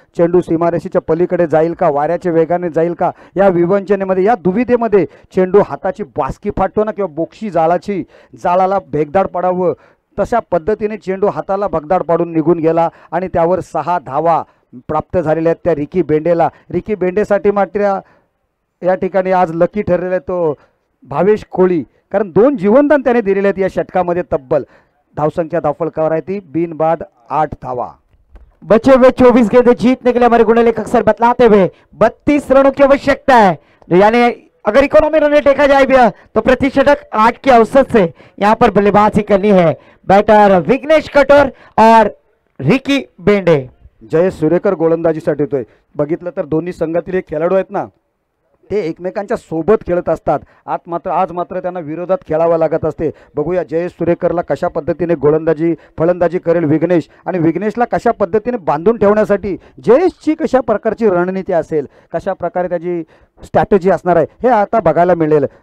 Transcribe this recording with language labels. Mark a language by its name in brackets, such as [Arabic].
[Marathi] चेंडू सीमारेषेच्या पलीकडे जाईल का, वाऱ्याच्या वेगाने जाईल का, या विवंचनेमध्ये, या दुविधेमध्ये चेंडू हाताची बासकी फाटतो ना, किंवा बोक्षी जाळाला भेगदाड पडावं तशा पद्धतीने चेंडू हाताला भगदाड पाडून निघून गेला आणि त्यावर 6 धावा प्राप्त झालेल्या आहेत त्या रिकी बेंडेला. रिकी बेंडेसाठी मात्र या ठिकाणी आज लकी ठरलेला तो भावेश कोळी, कारण 2 जीवनदान त्याने दिलेले आहेत या षटकामध्ये. तब्बल धावसंख्या धावफलकावर आहे ती बिनबाद 8 धावा. [Hindi] बचे हुए 24 गेंदें जीतने के लिए हमारे गुणलेखक अक्सर बतलाते हुए 32 रनों की आवश्यकता है, यानी अगर इकोनॉमी रन देखा जाए भी तो प्रति शतक 8 की औसत से यहां पर बल्लेबाजी करनी है. बैटर विघ्नेश कटोर और रिकी बेंडे. [Marathi] जयेश सुरेकर गोलंदाजीसाठी येतोय. बघितलं तर दोन्ही संघातील एक खेळाडू आहेत ना, ते एकमेकांच्या सोबत खेळत असतात. आज मात्र त्यांना विरोधात खेळावं लागत असते. बघूया जयेश सुरेकरला कशा पद्धतीने फलंदाजी करेल विघ्नेश, आणि विघ्नेशला कशा पद्धतीने बांधून ठेवण्यासाठी जयेशची कशा प्रकारची रणनीती असेल, कशा प्रकारे त्याची स्ट्रॅटेजी असणार आहे, हे आता बघायला मिळेल.